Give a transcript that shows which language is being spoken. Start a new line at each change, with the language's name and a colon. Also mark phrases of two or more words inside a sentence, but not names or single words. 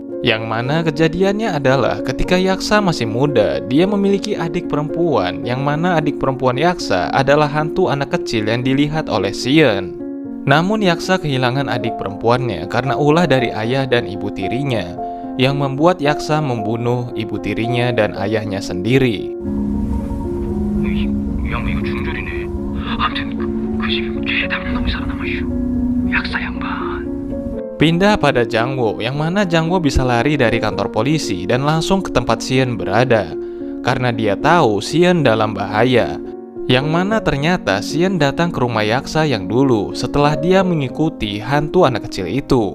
Indonesian: Yang mana kejadiannya adalah ketika Yaksa masih muda, dia memiliki adik perempuan, yang mana adik perempuan Yaksa adalah hantu anak kecil yang dilihat oleh Sion. Namun Yaksa kehilangan adik perempuannya karena ulah dari ayah dan ibu tirinya, yang membuat Yaksa membunuh ibu tirinya dan ayahnya sendiri.
Korean: 양반 이거 중졸이네. 아무튼 그 집이 죄 담는 놈이 살아남아 있슈. 약사 양반.
Indonesian: Pindah pada Jangwo, yang mana Jangwo bisa lari dari kantor polisi dan langsung ke tempat Sion berada, karena dia tahu Sion dalam bahaya. Yang mana ternyata Sion datang ke rumah Yaksa yang dulu setelah dia mengikuti hantu anak kecil itu.